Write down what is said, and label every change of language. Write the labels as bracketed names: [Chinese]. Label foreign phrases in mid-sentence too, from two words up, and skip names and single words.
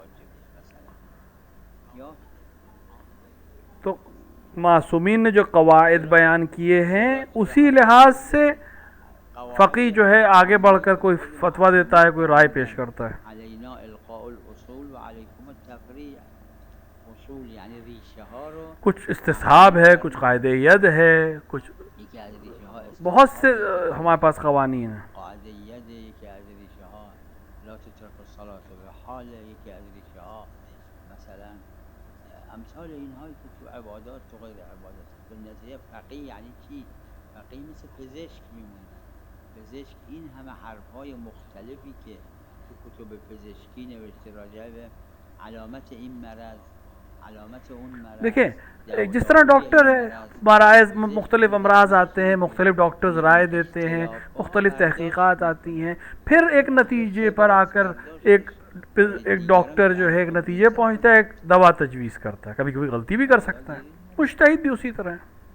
[Urdu] تو معصومین نے جو قواعد بیان کیے ہیں اسی لحاظ سے فقیہ جو ہے آگے بڑھ کر کوئی فتویٰ دیتا ہے، کوئی رائے پیش کرتا ہے. کچھ استصحاب ہے، کچھ قاعدے ید ہے، کچھ بہت سے ہمارے پاس قوانین ہیں. [Persian] امثال اینهایی که تو عبادات تو غیر عبادات به نظریه فقیه یعنی چی؟ فقیه مثل پزشک میمونه. پزشک این همه حرفهای مختلفی که تو کتب پزشکی نوشته راجع به علامت این مرض، علامت اون مرض. [Urdu] دیکھیے جس طرح ڈاکٹر ہے، مراض مختلف امراض آتے ہیں، مختلف ڈاکٹرز رائے دیتے ہیں، مختلف تحقیقات آتی ہیں، پھر ایک نتیجے پر آ کر ایک ڈاکٹر جو ہے ایک نتیجے پہنچتا ہے، ایک دوا تجویز کرتا ہے، کبھی کبھی غلطی بھی کر سکتا ہے، مجتہد بھی اسی طرح ہے.